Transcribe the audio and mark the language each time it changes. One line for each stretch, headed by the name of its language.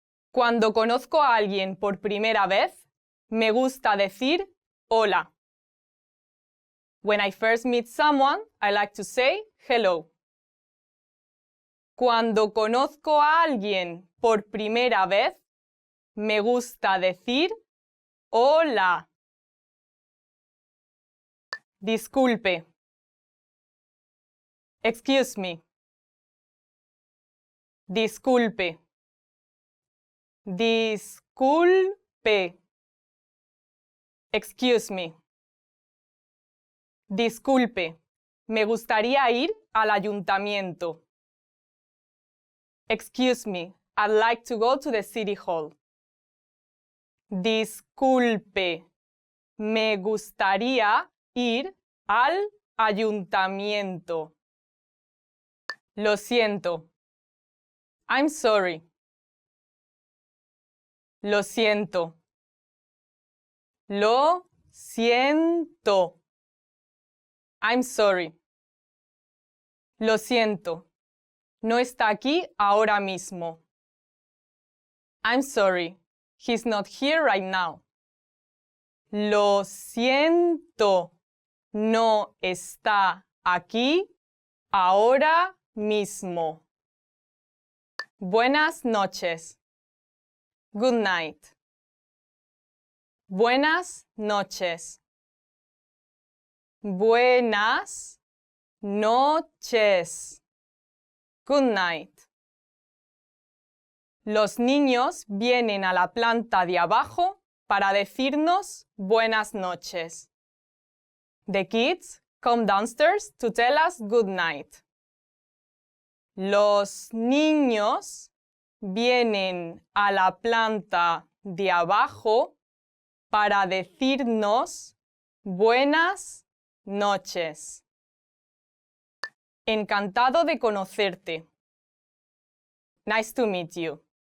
Spanish: Cuando conozco a alguien por primera vez, me gusta decir hola.
English: When I first meet someone, I like to say hello.
Spanish: Cuando conozco a alguien por primera vez, me gusta decir hola. Disculpe.
English: Excuse me.
Spanish: Disculpe. Disculpe.
English: Excuse me.
Spanish: Disculpe, me gustaría ir al ayuntamiento.
English: Excuse me, I'd like to go to the city hall.
Spanish: Disculpe, me gustaría ir al ayuntamiento. Lo siento.
English: I'm sorry.
Spanish: Lo siento. Lo siento.
English: I'm sorry.
Spanish: Lo siento. no está aquí ahora mismo.
English: I'm sorry, he's not here right now.
Spanish: Lo siento, no está aquí ahora mismo. Buenas noches.
English: Good night.
Spanish: Buenas noches. Buenas noches.
English: Good night.
Spanish: Los niños vienen a la planta de abajo para decirnos buenas noches.
English: The kids come downstairs to tell us good night.
Spanish: Los niños vienen a la planta de abajo para decirnos buenas noches. Encantado de conocerte.
English: Nice to meet you.